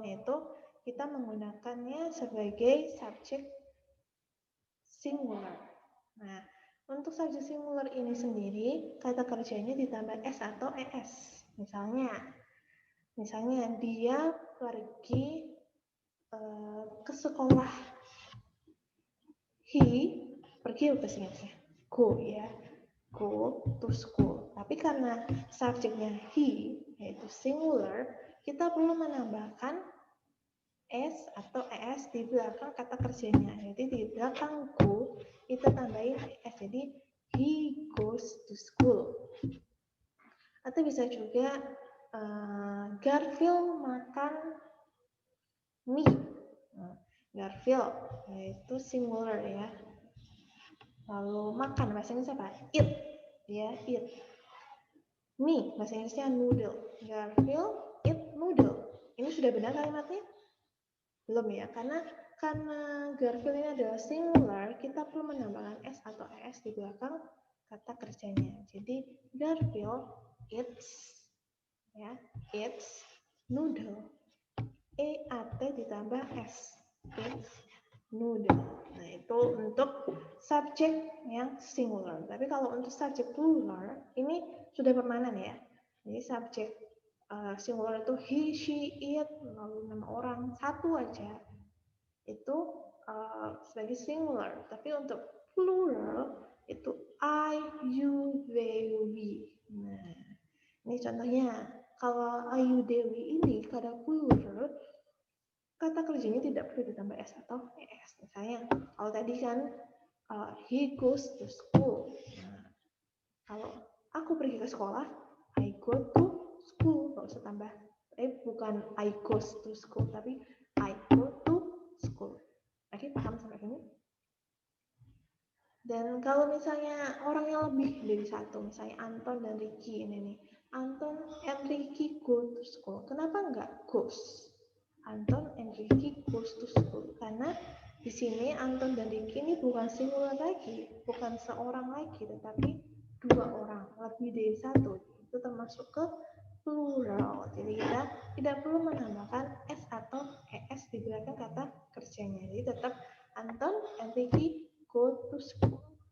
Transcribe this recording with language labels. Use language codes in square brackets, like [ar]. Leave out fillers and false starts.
[id] Nah, itu kita menggunakannya sebagai subjek singular. Nah, untuk subjek singular ini sendiri, kata kerjanya ditambah s atau es. Misalnya dia pergi ke sekolah. [en] He [id] pergi ke sini, [en] go ya, go to school. [id] Tapi karena subjeknya he, yaitu singular, kita perlu menambahkan s atau es di belakang kata kerjanya. Jadi di belakang go kita tambahin es. Jadi [en] he goes to school. [id] Atau bisa juga Garfield makan mie. Garfield yaitu singular ya. Lalu makan bahasa Inggrisnya apa? Eat ya, eat. Mie bahasa Inggrisnya noodle. [en] Garfield eat noodle. [id] Ini sudah benar kalimatnya? Belum ya, karena Garfield ini adalah singular, kita perlu menambahkan s atau es di belakang kata kerjanya. [en] Jadi Garfield eats ya, eats noodle. EAT ditambah s, eats noodle. [id] Nah, itu untuk subjek yang singular. Tapi kalau untuk subjek plural ini sudah permanen ya. Jadi subjek singular itu he, she, it, lalu nama orang satu aja itu sebagai singular. Tapi untuk plural itu I, you, they, we. Nah, ini contohnya. Kalau I, you, they, we ini kata plural, kata kerjanya tidak perlu ditambah s atau es. Misalnya, kalau tadi kan [en] he goes to school. [id] Nah, kalau aku pergi ke sekolah, [en] I go to school. [id] Nggak usah tambah. [en] Bukan I goes to school, tapi I go to school. [id] Oke, paham sampai sini? Dan kalau misalnya orangnya lebih dari satu, misalnya Anton dan Ricky ini nih. [en] Anton and Ricky go to school. [id] Kenapa enggak goes? [en] Anton and Ricky goes to school. [id] Karena di sini Anton dan Ricky ini bukan singular lagi, bukan seorang lagi, tetapi 2 orang, lebih dari satu. Itu termasuk ke plural. Jadi kita tidak perlu menambahkan s atau es di belakang kata kerjanya. Jadi tetap [en] Anton and Ricky go to school.